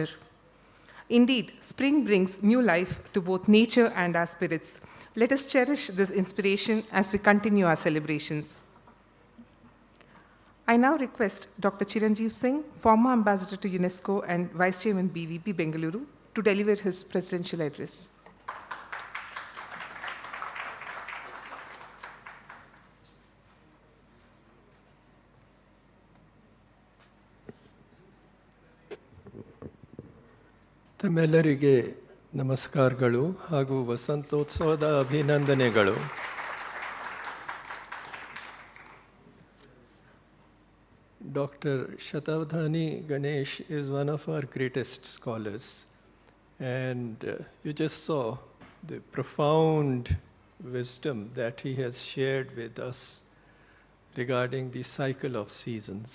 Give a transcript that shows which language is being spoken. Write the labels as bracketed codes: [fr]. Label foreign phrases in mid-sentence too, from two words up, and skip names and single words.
[en] Indeed, spring brings new life to both nature and our spirits. Let us cherish this inspiration as we continue our celebrations. I now request Dr. Chiranjiv Singh, former ambassador to UNESCO and Vice Chairman BVB Bengaluru, to deliver his presidential address. [kn] ತಮ್ಮೆಲ್ಲರಿಗೆ ನಮಸ್ಕಾರಗಳು ಹಾಗೂ ವಸಂತೋತ್ಸವದ ಅಭಿನಂದನೆಗಳು. [en] Dr. Shathavadhani Ganesh is one of our greatest scholars, and you just saw the profound wisdom that he has shared with us regarding the cycle of seasons.